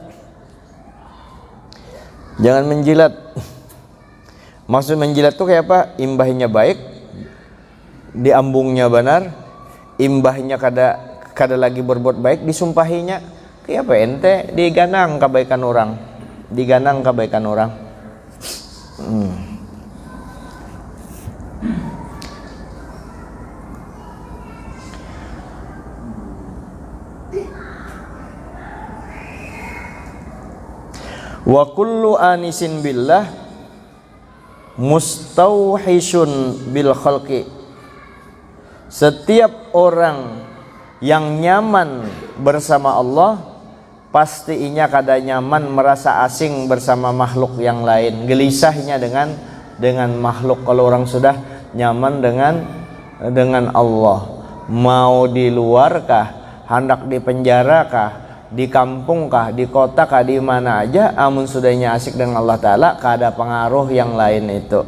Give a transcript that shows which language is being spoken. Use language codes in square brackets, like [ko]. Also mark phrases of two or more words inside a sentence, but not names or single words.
[bjn] Jangan menjilat. Maksud menjilat tuh kayak apa? Imbahnya baik, diambungnya benar, imbahnya kada lagi berbuat baik, disumpahinya. Kayak apa ente diganang kebaikan orang. Diganang kebaikan orang. [ar] Wa kullu anisin billah mustauhishun bil khalqi. [bjn] Setiap orang yang nyaman bersama Allah, pasti inya kada nyaman merasa asing bersama makhluk yang lain. Gelisahnya dengan makhluk. Kalau orang sudah nyaman dengan Allah, mau di luar kah, hendak di penjara kah, di kampung kah, di kota kah, di mana aja, amun sudahnya asik dengan Allah Ta'ala, kada pengaruh yang lain itu.